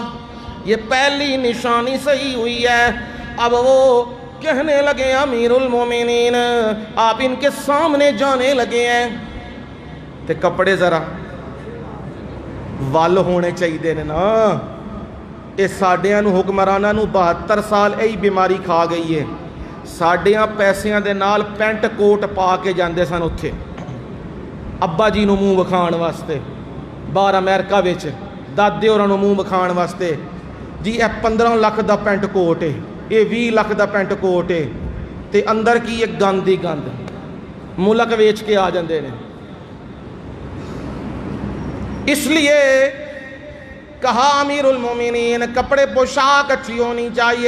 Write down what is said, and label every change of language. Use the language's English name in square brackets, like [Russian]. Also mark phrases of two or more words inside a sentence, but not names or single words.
[Urdu] یہ پہلی نشانی صحیح ہوئی ہے۔ اب وہ کہنے لگے امیر المومنین آپ ان کے سامنے جانے لگے ہیں [Punjabi] تے کپڑے ذرا ول ہونے چاہیے نا۔ یہ ساڈیاں نو حکمراناں نو 72 سال یہی بیماری کھا گئی ہے۔ ساڈیاں پیسیاں دے نال پینٹ کوٹ پا کے جاندے سن اتھے ابا جی نو منہ وکھان واسطے، باہر امریکہ وچ دادے ہوراں نو منہ وکھان واسطے، جی اے 15 لاکھ دا پینٹ کوٹ ہے، یہ 20 لاکھ دا پینٹ کوٹ ہے، تے اندر کی ایک گند ہی گند، ملک ویچ کے آ جاندے نے۔ [Urdu] اس لیے کہا امیر المومنین کپڑے پوشاک اچھی ہونی چاہیے۔